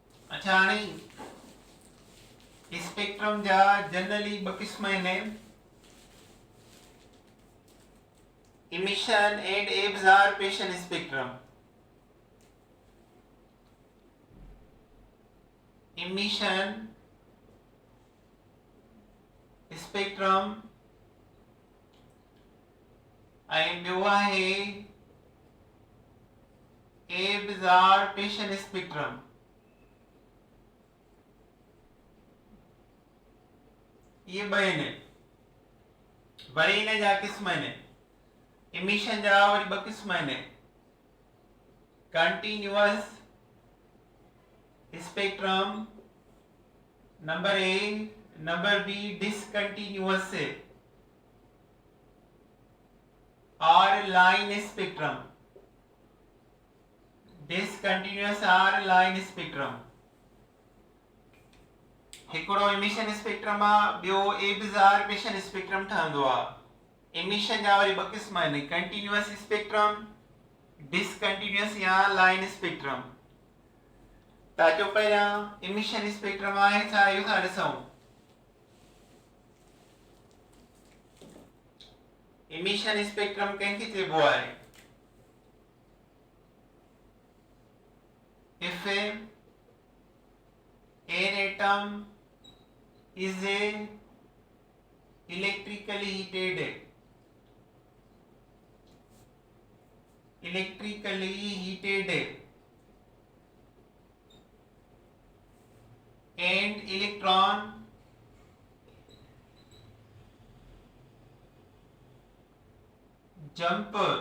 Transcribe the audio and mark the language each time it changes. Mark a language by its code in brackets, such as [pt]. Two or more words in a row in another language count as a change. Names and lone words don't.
[sd] अच्छा हाणे स्पेक्ट्रम जा जनरली ॿ क़िस्म आहिनि, [en] emission and absorption spectrum. Emission spectrum [sd] ऐं ॿियो आहे [en] absorption spectrum. [sd] ये ॿ आहिनि, वरी हिन जा क़िस्म आहिनि। emission जा वरी ॿ क़िस्म आहिनि, [en] continuous spectrum number A, number B discontinuous और line spectrum, discontinuous और line spectrum। [sd] हिकिड़ो [en] emission spectrum [sd] आहे, ॿियो [en] absorption spectrum [sd] ठहंदो आहे। emission जा वरी ॿ क़िस्म आहिनि, [en] continuous spectrum, discontinuous या line spectrum। [sd] त अचो पहिरियां [en] emission spectrum [sd] आहे छा इहो था ॾिसूं। [en] emission spectrum [sd] कंहिंखे चइबो आहे? [en] if an atom is electrically heated and electron jump